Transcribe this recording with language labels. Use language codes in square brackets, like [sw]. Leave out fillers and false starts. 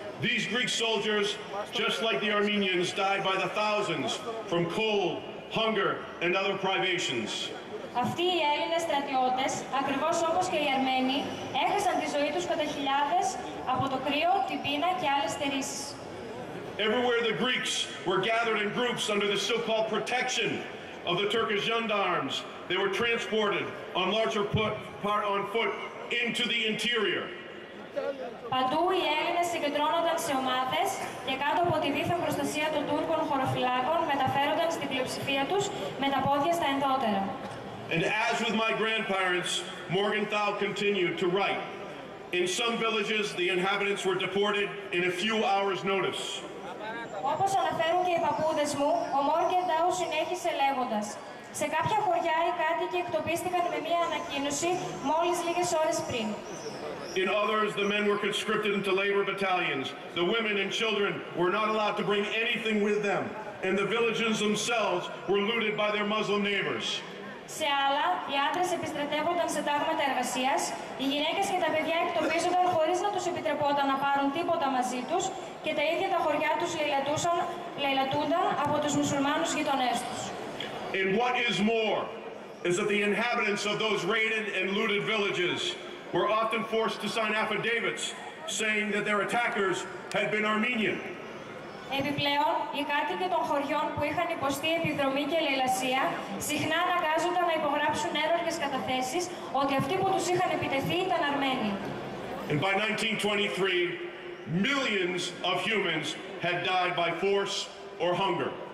[en] These Greek soldiers, just like the Armenians, died by the thousands from cold, hunger, and other privations. [el] Αυτοί οι Έλληνες στρατιώτες, ακριβώς όπως και οι Αρμένοι, έχασαν τη ζωή τους κατά χιλιάδες από το κρύο, την πείνα και άλλες στερήσεις. [en] Everywhere the Greeks were gathered in groups under the so-called protection of the Turkish gendarmes, they were transported on foot into the interior. [el] Παντού οι Έλληνες συγκεντρώνονταν σε ομάδες και κάτω από τη δίθεν προστασία των Τούρκων χωροφυλάκων μεταφέρονταν στην πλειοψηφία τους με τα πόδια στα ενδότερα. [en] And as with my grandparents, Morgenthau continued to write. In some villages, the inhabitants were deported in a few hours' notice. [el] Όπως αναφέρουν και οι παππούδες μου, ο Morgenthau συνέχισε λέγοντας «Σε κάποια χωριά οι κάτοικοι εκτοπίστηκαν με μία ανακοίνωση μόλις λίγες ώρες πριν». [en] In others, the men were conscripted into labor battalions. The women and children were not allowed to bring anything with them, and the villages themselves were looted by their Muslim neighbors. [el] Σε άλλα, οι άντρες επιστρατεύονταν σε τάγματα εργασίας, οι γυναίκες και τα παιδιά εκτοπίζονταν χωρίς να τους επιτρεπόταν να πάρουν τίποτα μαζί τους και τα ίδια τα χωριά τους λαιλατούνταν από τους μουσουλμάνους γειτονές τους. [en] And what is more, is that the inhabitants of those raided and looted villages were often forced to sign affidavits saying that their attackers had been Armenian. [el] Επιπλέον, οι κάτοικοι των χωριών που είχαν υποστεί επιδρομή και λαιλασία συχνά αναγκάζονταν να υπογράψουν ένορκες καταθέσεις ότι αυτοί που τους είχαν επιτεθεί ήταν Αρμένοι. [en] And by 1923, millions of humans had died by force or hunger.